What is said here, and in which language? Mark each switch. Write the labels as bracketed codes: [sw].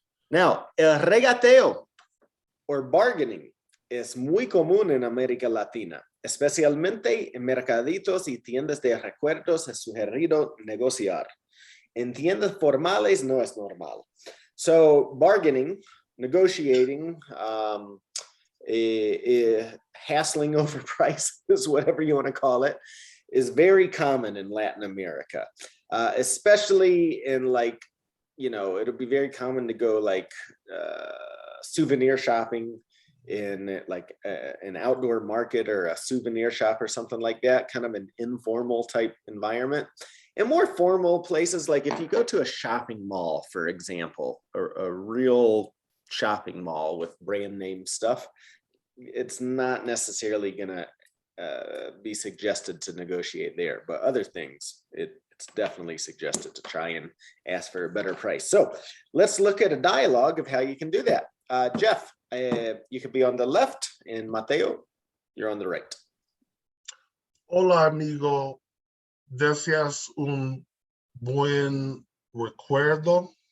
[es] Now, el regateo [en] or bargaining [es] es muy común en América Latina, especialmente en mercaditos y tiendas de recuerdos. Es sugerido negociar. En tiendas formales no es normal. [en] So bargaining, negotiating, hassling over prices, whatever you want to call it, is very common in Latin America, especially in it'll be very common to go souvenir shopping in an outdoor market or a souvenir shop or something like that, kind of an informal type environment. In more formal places, like if you go to a shopping mall, for example, or a real shopping mall with brand name stuff, it's not necessarily gonna be suggested to negotiate there, but other things, it's definitely suggested to try and ask for a better price. So let's look at a dialogue of how you can do that. Geoff, you could be on the left, and Mateo, you're on the right. [es] Hola, amigo. ¿Deseas un buen recuerdo?